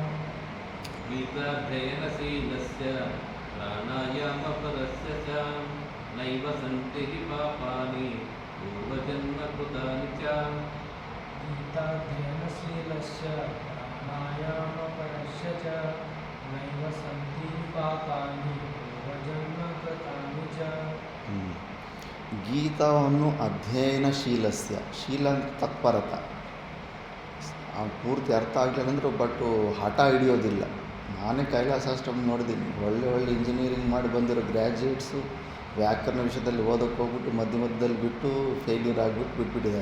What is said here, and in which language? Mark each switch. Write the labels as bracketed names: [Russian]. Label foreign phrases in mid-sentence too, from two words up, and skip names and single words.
[Sanskrit] ಗೀತಾಧ್ಯಯನಶೀಲಸ್ಯ ಪ್ರಾಣಾಯಾಮಪರಸ್ಯ ಚ ನೈವ ಸಂತಿ ಹಿ ಪಾಪಾನಿ ಪೂರ್ವಜನ್ಮ ಕೃತಾನಿ ಚ. ಗೀತಾಧ್ಯಯನಶೀಲಸ್ಯ प्राणायामपरस्य च नैव सन्ति पापानि पूर्वजन्मकृतानि च. [Kannada] ಗೀತಾವನ್ನು ಅಧ್ಯಯನಶೀಲಸ್ಯ, ಶೀಲ ಅಂದ್ರೆ ತತ್ಪರತ, ಪೂರ್ತಿ ಅರ್ಥ ಆಗಲಿಲ್ಲ ಅಂದರೆ ಬಟ್ ಹಠ ಹಿಡಿಯೋದಿಲ್ಲ. ನಾನೇ ಕೈಲಾಸಾಶ್ರಮ ನೋಡಿದ್ದೀನಿ, ಒಳ್ಳೆ ಇಂಜಿನಿಯರಿಂಗ್ ಮಾಡಿ ಬಂದಿರೋ ಗ್ರ್ಯಾಜುಯೇಟ್ಸು ವ್ಯಾಕರಣ ವಿಷಯದಲ್ಲಿ ಓದೋಕ್ಕೆ ಹೋಗ್ಬಿಟ್ಟು ಮಧ್ಯದಲ್ಲಿ ಬಿಟ್ಟು ಫೇಲ್ಯೂರ್ ಆಗಿಬಿಟ್ಟು ಬಿಟ್ಬಿಟ್ಟಿದ್ದಾರೆ.